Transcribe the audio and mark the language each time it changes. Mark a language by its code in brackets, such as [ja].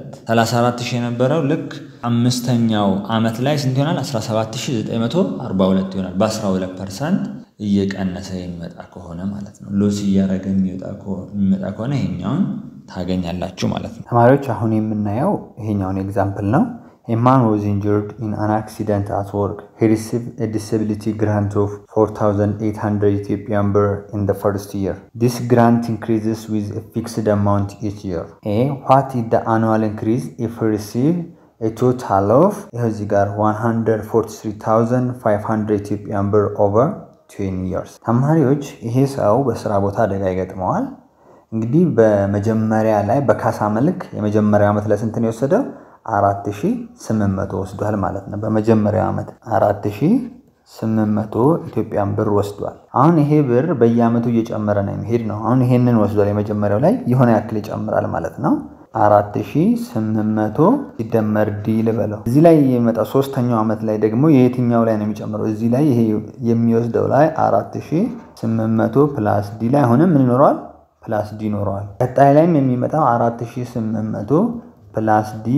[am] 34000 የነበረው ልክ አምስተኛው አመት ላይ ስንት ይሆናል 17942 ይሆናል በ12% እየቀነሰ የሚመጣ ከሆነ ማለት ነው ሎስ እያረገ የሚመጣ ከሆነ ይሄኛውን ታገኛላችሁ ማለት ነው ተማሪዎች አሁን የምናየው ይሄኛውን ኤግዛምፕል ነው [en] A man was injured in an accident at work. He received a disability grant of 4,800 Ethiopian birr in the first year. This grant increases with a fixed amount each year. A. What is the annual increase if he receives a total of [am] እዚህ ጋር 143,500 ኢትዮጵያን ብር [en] over 20 years [am] ተማሪዎች ይሄ ሰው በስራ ቦታ አደጋ ይገጥመዋል እንግዲህ በመጀመሪያ ላይ በካሳ መልክ የመጀመሪያው አመት ለስንት ነው የወሰደው 4800 ወስዷል ማለት ነው በመጀመሪያው አመት 4800 ኢትዮጵያን ብር ወስዷል አሁን ይሄ ብር በየአመቱ እየጨመረ ነው የሚሄድ ነው አሁን ይሄንን ወስዷል የመጀመሪያው ላይ የሆነ ያክል ይጨምራል ማለት ነው 4800 ሲደመር ዲ ልበለው እዚህ ላይ የመጣው ሶስተኛው አመት ላይ ደግሞ የትኛው ላይ ነው የሚጨምረው እዚህ ላይ ይሄ የሚወስደው ላይ 4800 ፕላስ ዲ ላይ አሁንም ምን ይኖራል ፕላስ ዲ ይኖራል ቀጣይ ላይም የሚመጣው 4800 ፕላስ